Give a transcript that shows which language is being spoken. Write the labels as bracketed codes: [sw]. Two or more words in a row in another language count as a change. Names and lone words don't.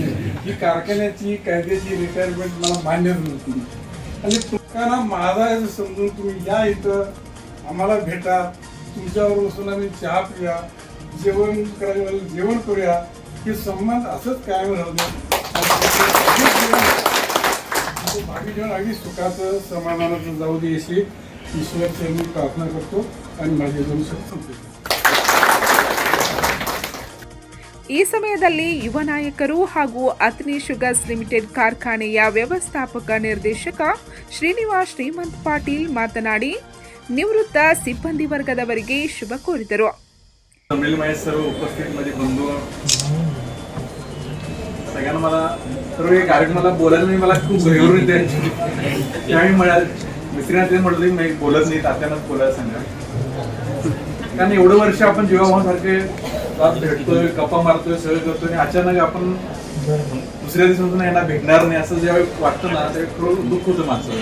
[mr] ही कारखान्याची कायद्याची रिटायरमेंट मला मान्य नव्हती आणि लोकांना माझा समजून तुम्ही या इथं आम्हाला भेटा, तुमच्यावर बसून आम्ही चहा पिऊया, जेवण करायला जेवण करूया. हे संबंध असंच कायम राहू दे. भावी जीवन अगदी सुखाचं समाधानाचं जाऊ दे अशी ईश्वरची मी प्रार्थना करतो आणि माझे 2 शब्द संपले. [kn] ಈ ಸಮಯದಲ್ಲಿ ಯುವ ನಾಯಕರು ಹಾಗೂ ಅತನೇ ಶುಗರ್ಸ್ ಲಿಮಿಟೆಡ್ ಕಾರ್ಖಾನೆಯ ವ್ಯವಸ್ಥಾಪಕ ನಿರ್ದೇಶಕ ಶ್ರೀನಿವಾಸ್ ಶ್ರೀಮಂತ್ ಪಾಟೀಲ್ ಮಾತನಾಡಿ ನಿವೃತ್ತ ಸಿಬ್ಬಂದಿ ವರ್ಗದವರಿಗೆ ಶುಭ ಕೋರಿದರು. [mr] सर्व उपस्थित माझे बंधू सगळ्यांना मला सर्व हे कार्यक्रमाला बोलायला मला खूप भरभरून येते. त्यावेळी मला मित्रांना ते म्हटलं मी बोलत नाही, तात्यानंच बोलायला सांगा. कारण एवढं वर्ष आपण जीवाभावासारखे भेटतोय, गप्पा मारतोय, सगळं करतोय आणि अचानक आपण दुसऱ्या दिवसातून यांना भेटणार नाही असं ज्यावेळी वाटतं ना त्यावेळी थोडं दुःख होतं माणसाला.